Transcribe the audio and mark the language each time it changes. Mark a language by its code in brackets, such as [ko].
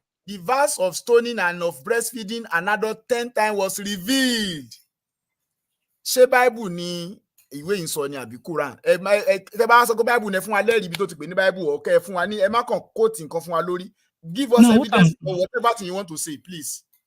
[en] The verse of stoning and of breastfeeding an adult 10 times was revealed. [yo] Ṣé Bible ni ìwé yìí sọ ni àbí Quran? Ẹ bá sọ pé Bible ni ẹ fún wa lẹ́rìí ibi tó ti pè ní Bible ọ̀kẹ́ ẹ fún wa ní ẹ má kàn quote nǹkan fún wa lórí. [en] Give us evidence for whatever thing you want to say, please.